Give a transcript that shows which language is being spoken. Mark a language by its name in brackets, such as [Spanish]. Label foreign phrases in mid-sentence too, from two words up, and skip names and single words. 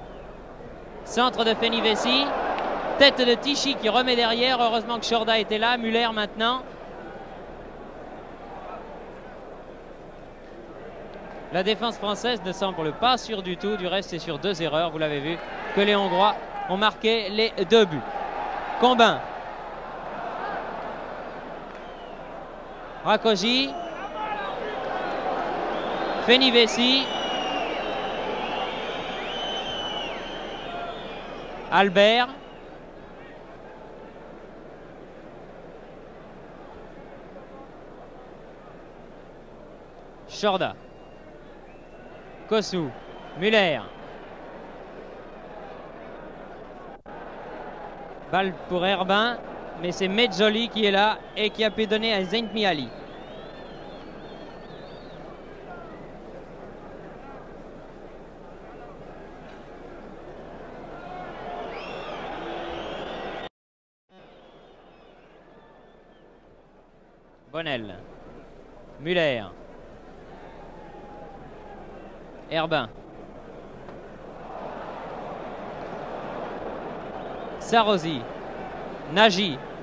[French] Centre de Fenivesi, tête de Tichy qui remet derrière. Heureusement que Chorda était là. Muller maintenant. La défense française ne semble pas sûre du tout. Du reste, c'est sur 2 erreurs, vous l'avez vu, que les Hongrois ont marqué les 2 buts. Combin. Rakosi. Fenivesi. Albert. Chorda. Kossou. Muller. Balle pour Herbin. mais c'est Mezzoli qui est là et qui a pu donner à Zentmiali. Bonnel, Muller, Herbin, Sarosi, Nagy,